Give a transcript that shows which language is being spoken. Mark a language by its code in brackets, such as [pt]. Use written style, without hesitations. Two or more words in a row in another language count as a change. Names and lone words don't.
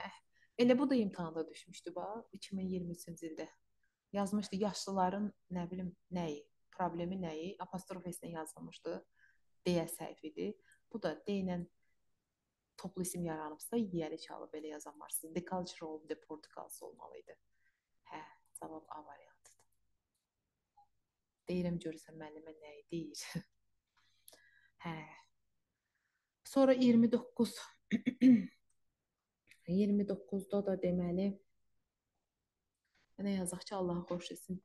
[az] Elə bu da imtahanda düşmüşdü bax 2023-cü ildə. Yazmışdı yaşlıların nə bilim nəyi, problemi nəyi, apostrof S-lə yazılmışdı. D səhv idi. Bu da D ilə toplu isim yaranıbsa, yiyəli çalıb belə yazamarsınız. [en] The culture of the Portugals [az] olmalı idi. Hə, cavab A variantıdır. Deyirəm görürsən müəllimə nəyi deyir. Hə. Sonra 29 29-da da deməli nə yazaq ki, Allah xoş etsin.